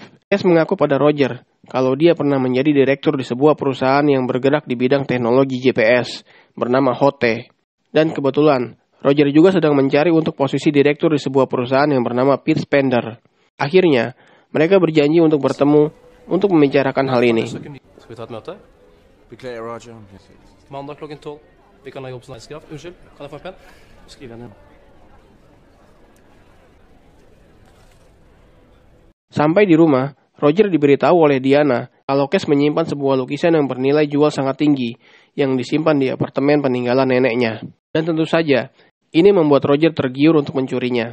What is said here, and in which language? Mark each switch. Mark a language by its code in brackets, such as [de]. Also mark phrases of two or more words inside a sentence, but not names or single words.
[id] Kes mengaku pada Roger kalau dia pernah menjadi direktur di sebuah perusahaan yang bergerak di bidang teknologi GPS bernama Hote. Dan kebetulan, Roger juga sedang mencari untuk posisi direktur di sebuah perusahaan yang bernama Pete Spender. Akhirnya, mereka berjanji untuk bertemu untuk membicarakan hal ini. [no] Skal vi ta et møte? Beklager, Roger. Mandag klokken 12. Vi kan legge opp sånn eidskraft. Unnskyld, kan jeg få en penn? Skriv igjen. [id] Sampai di rumah, Roger diberitahu oleh Diana kalau Kes menyimpan sebuah lukisan yang bernilai jual sangat tinggi yang disimpan di apartemen peninggalan neneknya. Dan tentu saja, ini membuat Roger tergiur untuk mencurinya.